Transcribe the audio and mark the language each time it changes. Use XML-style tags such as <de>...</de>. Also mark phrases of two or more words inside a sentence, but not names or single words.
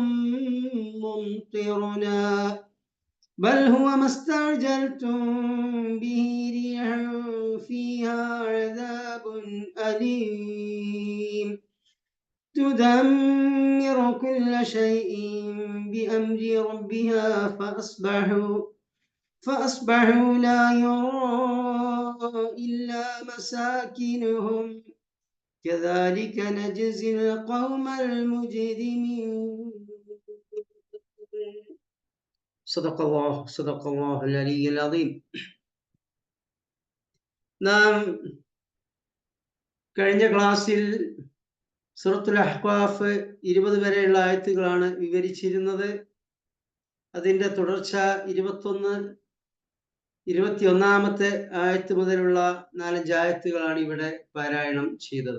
<ar>ممطرنا بل هو ما استعجلتم به ريح فيها عذاب أليم تدمر كل شيء بأمر ربها فأصبحوا لا يرى إلا مساكنهم كذلك نجزي القوم المجرمين. صدق الله العلي العظيم.</ar> <ml>നാം കഴിഞ്ഞ ക്ലാസ്സിൽ സൂറത്തുൽ അഹ്ഖാഫ് 20 വരെയുള്ള ആയത്തുകളാണ് വിവരിച്ചിരുന്നത്. അതിൻ്റെ തുടർച്ച 21-ാമത്തെ ആയത്ത് മുതലുള്ള 4-5 ആയത്തുകളാണ് ഇവിടെ പാരായണം ചെയ്തത്.</ml>